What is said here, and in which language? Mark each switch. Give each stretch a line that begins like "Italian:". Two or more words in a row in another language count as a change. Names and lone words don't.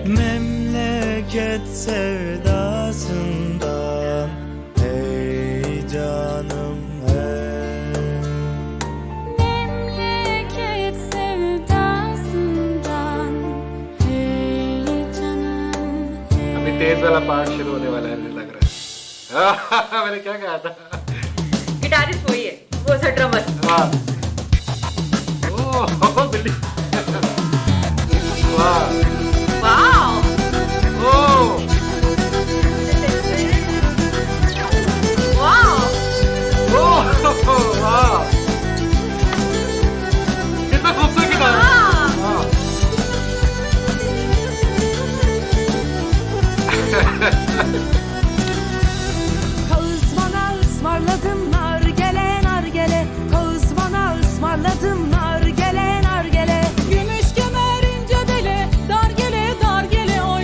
Turkish: Memleket sevdasından hey canım hey. Memleket sevdasından hey canım hey.
Hindi: अभी तेज वाला पार्ट शुरू होने वाला है मुझे लग रहा है मैंने क्या कहा था गिटारिस्ट वही है, वो सा ड्रमर। वाह ओह बिल्ली वाह वाओ ओह वाओ ओह वाह कितना खूबसूरत गिटार वाह
Turkish: Kağız bana ısmarladın nargele nargele. Kağız bana ısmarladın nargele nargele. Gümüş kemer ince bele dargele dargele oy.